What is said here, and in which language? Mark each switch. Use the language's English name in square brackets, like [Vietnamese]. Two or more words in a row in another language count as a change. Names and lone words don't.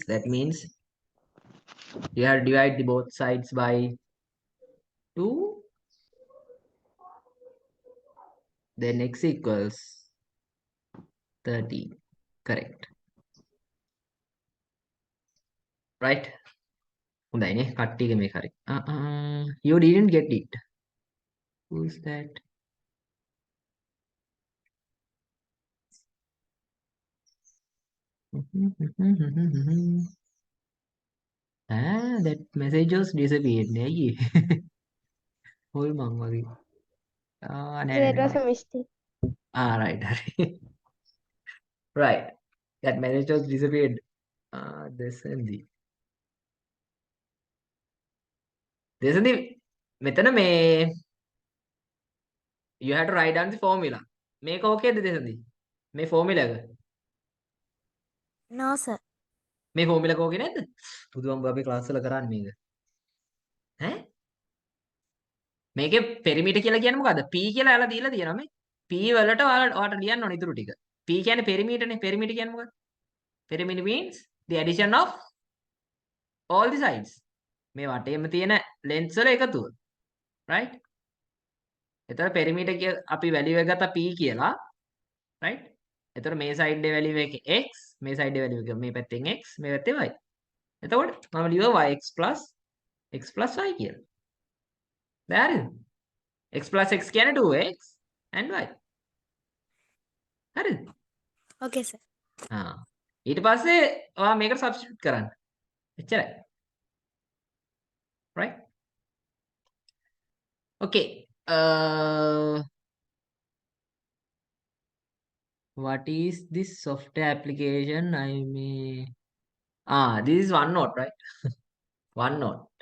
[English] That means you have to divide the both sides by 2. Then X equals 30. Correct. Right? [Sinhala] හොඳයි නේ කට්ටියගේ මේක හරි. [English] You didn't get it. Who is that? That message was disappeared [Sinhala] නේ අයියේ. හොල් මං වගේ. නෑ [English] That was [Sinhala] නෑ. [English] a mistake. Right. Right. That message was disappeared. දෙසන්දි. දෙසන්දි [Sinhala] මෙතන මේ [English] you have to write down the formula. [Sinhala] මේක ඕකේද දෙසන්දි? මේ formula එක. [English] No, sir. [Sinhala] මේ formula එක ඕකේ නැද්ද? බුදුහාමුදුරුවෝ අපේ ක්ලාස් වල කරන්නේ මේක. ඈ? මේකේ perimeter කියලා කියන්නේ මොකද්ද? P කියලා එලා දීලා තියෙනවා මේ. P වලට ඔයාලට ලියන්න ඕන ඉතුරු ටික. P කියන්නේ perimeter නේ. Perimeter කියන්නේ මොකක්ද? [English] Perimeter means the addition of all the sides. [Sinhala] මේ වටේම තියෙන lengths වල එකතුව. Right? එතකොට perimeter අපි value එක ගත්තා P කියලා. Right? එතකොට මේ side එකේ value එක x, මේ side එකේ value එක මේ පැත්තෙන් x, මේ පැත්තේ y. එතකොට මම ලියුවා yx plus y කියලා. බැරිද? x plus x කියන්නේ 2x and y. හරිද? [English] Okay, sir. [Sinhala] ඊට පස්සේ ඔයා මේකට substitute කරන්න. එච්චරයි. [English] Right? Okay. What is this software application? This is OneNote, right? OneNote.